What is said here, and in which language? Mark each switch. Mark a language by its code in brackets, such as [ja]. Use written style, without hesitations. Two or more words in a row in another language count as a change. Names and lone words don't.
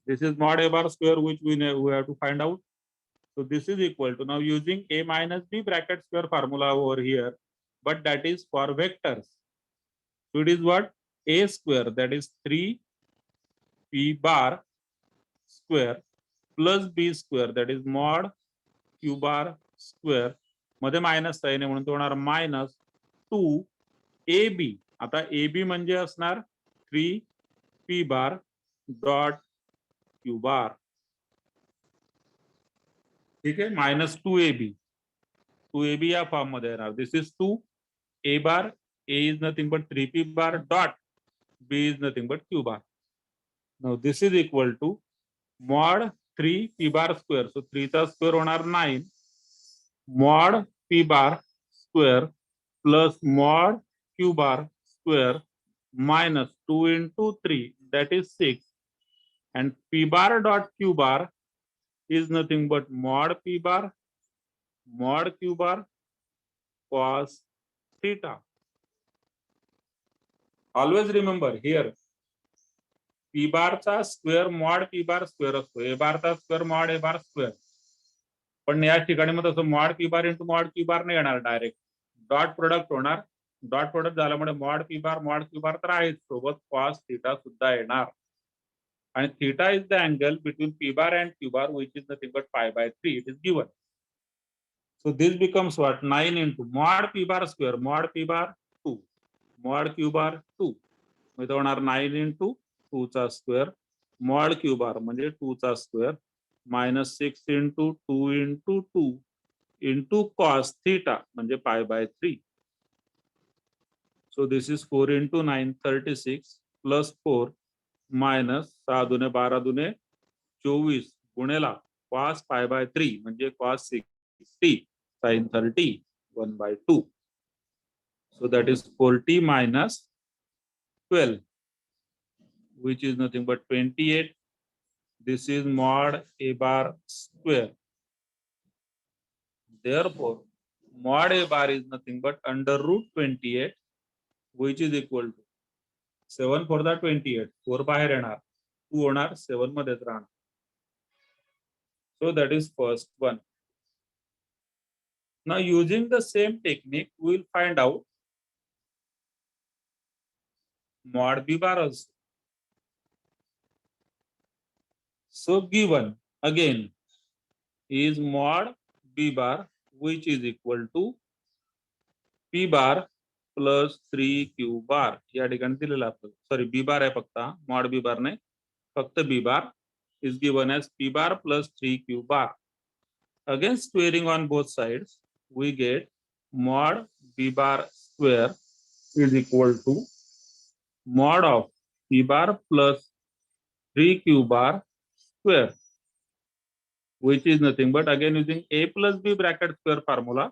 [en] This is mod a bar square, which we have to find out. So this is equal to, now using a minus b bracket square formula over here, but that is for vectors. So it is what? A square, that is 3p bar square plus b square, that is mod q bar square. [mr] मध्ये मायनस आहे म्हणून तो होणार मायनस 2ab. आता ab म्हणजे असणार [en] 3p bar dot q bar. [mr] ठीक आहे, मायनस 2ab या फॉर्म मध्ये येणार. [en] this is 2a bar, a is nothing but 3p bar dot b is nothing but q bar. Now this is equal to mod 3p bar square. So 3 चा स्क्वेअर होणार 9 mod p bar square plus mod q bar square minus 2 into 3, that is 6, and p bar dot q bar is nothing but mod p bar mod q bar cos theta. Always remember here p bar चा स्क्वेअर mod p bar स्क्वेअर असतो, a bar चा स्क्वेअर mod a bar स्क्वेअर. [mr] पण या ठिकाणी मग तसं [en] mod p bar into mod q bar [mr] नाही येणार, [en] direct dot product [mr] होणार. [en] dot product [mr] झाल्यामुळे [en] mod p bar mod q bar [mr] तर आहेच, सोबत [en] cos theta [mr] सुद्धा येणार. [en] आणि theta is the angle between p bar and q bar, which is nothing but pi by 3. It is given. So this becomes what? 9 into mod p bar square mod p bar 2 mod q bar 2. [mr] इथं होणार [en] 9 into 2 चा स्क्वेअर mod q bar म्हणजे 2 चा स्क्वेअर minus 6 into 2 into 2 into cos theta म्हणजे pi by 3. So this is 4 into 9, 36 plus 4 minus 6 [mr] दुने 12 दुने 24 गुणेला [en] cos pi by 3 म्हणजे cos 60 sin 30 1 by 2. So that is 40 minus 12. which is nothing but 28. This is mod a bar square. Therefore, mod a bar is nothing but under root 28, which is equal to 7 for the 28. [mr] 4 बाहेर येणार, 2 होणार, 7 मध्येच राहणार. [en] So that is first one. Now using the same technique, we will find out mod b bar also. So given again is mod b bar, which is equal to p bar plus 3q bar. [mr] या ठिकाणी दिलेलं आपलं, [en] sorry b bar [mr] आहे फक्त, [en] mod b bar [mr] नाही, फक्त [en] b bar is given as p bar plus 3q bar. Again squaring on both sides, we get mod b bar square is equal to mod of p bar plus 3q bar square, which is nothing but again using a plus b bracket square formula.